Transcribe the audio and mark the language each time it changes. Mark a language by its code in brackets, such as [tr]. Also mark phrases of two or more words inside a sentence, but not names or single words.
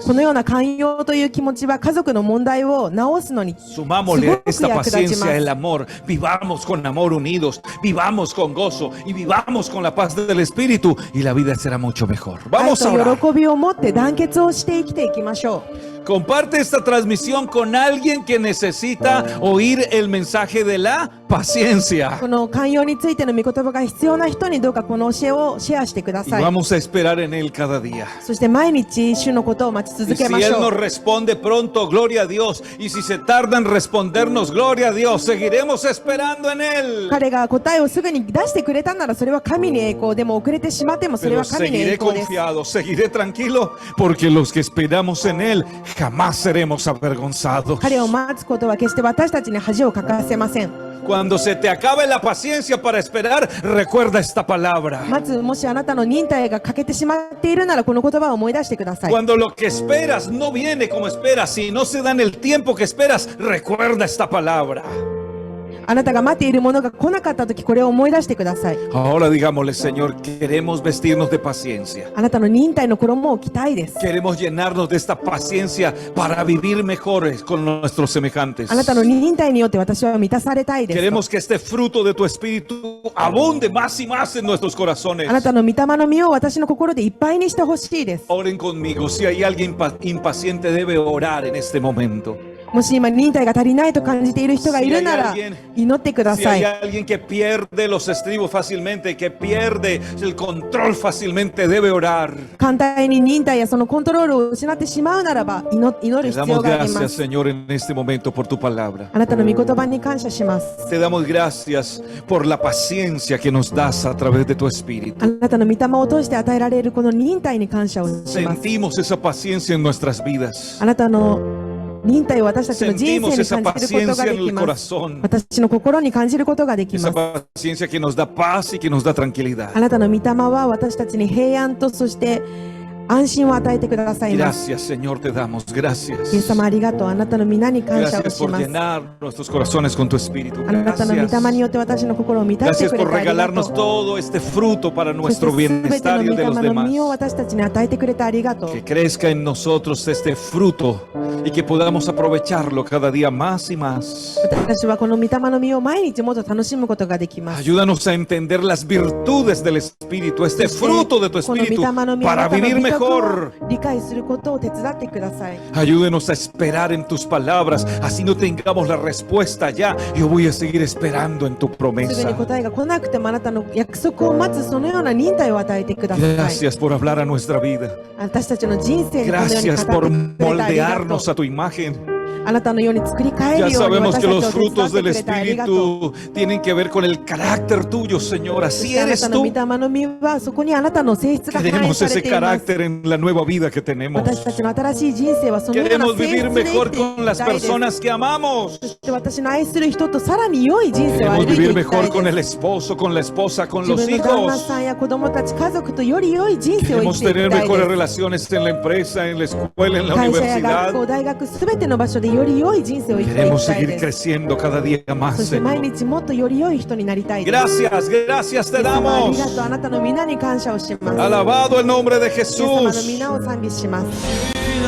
[ja] このような寛容という気持ちは家族の問題を直すのに [es] Sumámosle a esta [ja] すごく役立ちます。 [es] paciencia el amor. Vivamos con amor unidos, vivamos con gozo y vivamos con la paz del Espíritu y la vida será mucho mejor. [ja] 愛 [es] Vamos a [ja] と [es] orar. [ja] 喜びを持って団結をして生きていきましょう。 [es] Comparte esta transmisión con alguien que necesita oír el mensaje de la paciencia. [ja] この寛容についての御言葉が必要な人にどうかこの教えをシェアしてくだ [es] Y [ja] さい。 [es] vamos a esperar en Él cada día. [ja] そして毎日主のことを待ち [es] Y [ja] 続け [es] si [ja] まし [es] Él [ja] ょ [es] nos [ja] う。 [es] responde pronto, gloria a Dios. Y si se tarda en respondernos, gloria a Dios. Seguiremos esperando en Él. [ja] 彼が答えをすぐに出してくれたならそれは神に栄光でも遅れてしまってもそれ [es] Pero [ja] は神に栄 [es] seguiré [ja] 光です。 [es] confiado, seguiré tranquilo, porque los que esperamos en Él jamás seremos avergonzados. [ja] 彼を待つことは決して私たちに恥をかかせません。 [es] Cuando se te acabe la paciencia para esperar, recuerda esta palabra. [ja] まずもしあなたの忍耐が欠けてしまっているならこの言葉を思い出してください。 [es] Cuando lo que esperas no viene como esperas, si no se da en el tiempo que esperas, recuerda esta palabra. [ja] あなたが待っているものが来なかった時これを思い出してください。 [es] Ahora digámosle, Señor, queremos vestirnos de paciencia. [ja] あなたの忍耐の衣を着たいです。 [es] Queremos llenarnos de esta paciencia para vivir mejores con nuestros semejantes. [ja] あなたの忍耐によって私は満たされたいです。 [es] Queremos que este fruto de tu espíritu abunde más y más en nuestros corazones. [ja] あなたの御霊の実を私の心でいっぱいにしてほしいです。 [es] Oren conmigo. Si hay alguien impaciente, debe orar en este momento. [ja] もし今忍耐が足りないと感じている人がいるなら [es] Si hay alguien- [ja] 祈ってくだ [es] Si [ja] さ [es] hay [ja] い。 [es] alguien que pierde los estribos fácilmente, que pierde el control fácilmente, debe orar. [ja] 簡単に忍耐やそのコントロールを失ってしまうならば祈る [es] Te [ja] 必要 [es] damos [ja] がありま [es] gracias, [ja] す。 [es] Señor, en este momento por tu palabra. [ja] あなたの御言葉に感謝します。 [es] Te damos gracias por la paciencia que nos das a través de tu [ja] あ [es] espíritu. [ja] なたの御霊を通して与えられるこの忍耐に感謝をします。 [es] Sentimos esa paciencia en nuestras vidas. [ja] あなたの忍耐を私たちの人 [es] Sentimos [ja] 生 [es] esa [ja] に感じることが [es] paciencia [ja] で [es] en [ja] き [es] el [ja] ます。 [es] corazón. [ja] 私の心に感じることができ [es] Esa [ja] ます。 [es] paciencia que nos da paz y que nos da tranquilidad. [ja] あなたの御霊は私たちに平安とそして安心を与えてくださいます。 [es] Gracias, Señor, te damos. [ja] イエス [es] Gracias. [ja] 様ありがとう。あなたの皆に感謝を [es] Gracias [ja] し [es] por [ja] ます。 [es] llenar nuestros corazones con tu espíritu. [ja] あなたの御霊に [es] Gracias. [ja] よって私の心を満たして [es] Gracias [ja] くれ [es] por [ja] てありがと [es] regalarnos [ja] う。 [es] todo este fruto para [ja] そして [es] nuestro [ja] すべて [es] bienestar [ja] の [es] y [ja] 御 [es] el de los [ja] 霊の [es] demás. [ja] 実を私たちに与えてくれてありがとう。 [es] Que crezca en nosotros este fruto y que podamos aprovecharlo cada día más y más. [ja] 私はこの御霊の実を毎日もっと楽しむことができます。 [es] Ayúdanos a entender las virtudes del Espíritu, este fruto de tu Espíritu, para vivir mejor mejor. [ja] 理解することを手伝ってください。 [es] Ayúdenos a esperar en tus palabras, así no tengamos la respuesta ya. Yo voy a seguir esperando en tu [ja] すぐに [es] promesa. [ja] 答えが来なくてもあなたの約束を待つそのような忍耐を与えてください。 [es] Gracias por hablar a nuestra vida. [ja] 私たちの人生にこのように [es] Gracias [ja] 語 [es] por [ja] ってくれてありがと [es] moldearnos [ja] う。 [es] a tu imagen. [ja] あなたのように作り変え [es] Ya [ja] るように [es] sabemos [ja] 私 [es] que [ja] た [es] los [ja] ちを手伝 [es] frutos [ja] って [es] del [ja] くれてありがとう。 [es] Espíritu tienen que ver con el carácter tuyo, Señor. [ja] そし [es] Así [ja] てあな [es] eres [ja] たの御 [es] tú. [ja] 霊の実はそこにあなたの性質が反映 [es] Queremos [ja] され [es] ese [ja] ています。 [es] carácter en la nueva vida que tenemos. [ja] 私たちの新しい人生はそのような [es] Queremos [ja] 性 [es] vivir [ja] 質で生 [es] mejor [ja] きてい [es] con [ja] き [es] las [ja] たいです。 [es] personas que amamos. [ja] そして私の愛する人とさらに良い人生を歩 [es] Queremos [ja] いてい [es] vivir [ja] きた [es] mejor [ja] い [es] con [ja] で [es] el [ja] す。 [es] esposo, con la esposa, con [ja] 自 [es] los [ja] 分の旦那 [es] hijos. [ja] さんや子供たち、家族とより良い人生を生 [es] Queremos [ja] きてい [es] tener [ja] きたい [es] mejores [ja] で [es] relaciones en la empresa, en la escuela, en [ja] す。 [es] la [ja] 会社や [es] universidad. [ja] 学校、大学、すべての場所でより良い人生を生きてい [es] Queremos [ja] きたい [es] seguir [ja] です。 [es] creciendo cada día [ja] そ [es] más, [ja] して毎 [es] Señor. [ja] 日もっとより良い人になりたいです。 [es] Gracias, gracias [ja] イ [es] te [ja] エス様あ [es] damos. [ja] りがとう。あなたの皆に感謝をします。イエ [es] Alabado el nombre de [ja] ス様の [es] Jesús. [ja] 皆を賛美します。